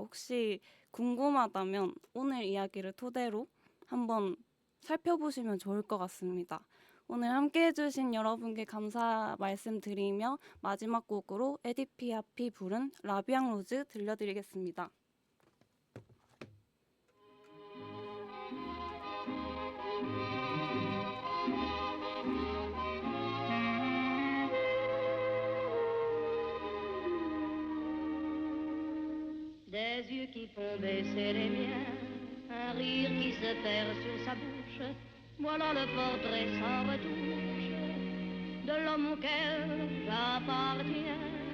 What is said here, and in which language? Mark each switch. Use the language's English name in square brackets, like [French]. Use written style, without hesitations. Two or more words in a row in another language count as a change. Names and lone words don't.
[Korean] 혹시 궁금하다면 오늘 이야기를 토대로 한번 살펴보시면 좋을 것 같습니다. 오늘 함께 해주신 여러분께 감사 말씀드리며 마지막 곡으로 에디트 피아피 부른 라비앙 로즈 들려드리겠습니다. [French] Des yeux qui font baisser les miens, un rire qui se perd sur sa bouche, voilà le portrait sans retouche de l'homme auquel j'appartiens.